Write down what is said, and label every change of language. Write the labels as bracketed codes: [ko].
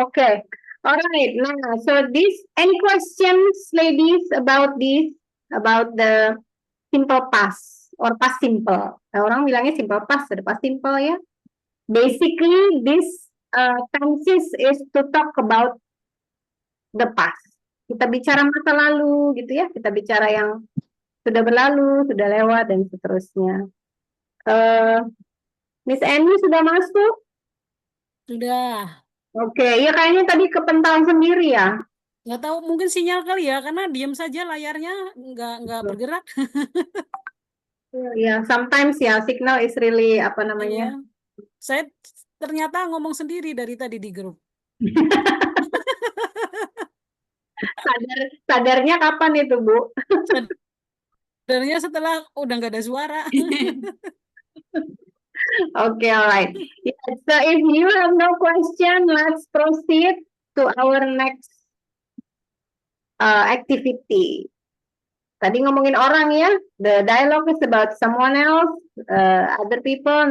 [en] Okay. All right. Now, so any questions, ladies, about the simple past or past simple? [id] Orang bilangnya simple past, ada past simple ya. [en] Basically, this tenses is to talk about the past. [id] Kita bicara masa lalu gitu ya, kita bicara yang sudah berlalu, sudah lewat dan seterusnya. Miss Annie sudah masuk? Sudah. Oke, ya kayaknya tadi kepental sendiri ya. Nggak tahu, mungkin sinyal kali ya, karena diam saja layarnya nggak bergerak. [en] Ya, sometimes ya signal is really apa [id] Iya. namanya? Saya ternyata ngomong sendiri dari tadi di grup. Sadarnya kapan itu, Bu? Sadarnya setelah udah nggak ada suara. [en] Okay, all right. Yeah, so if you have no question, let's proceed to our next activity. [id] Tadi ngomongin orang ya, [en] the dialogue is about someone else, other people.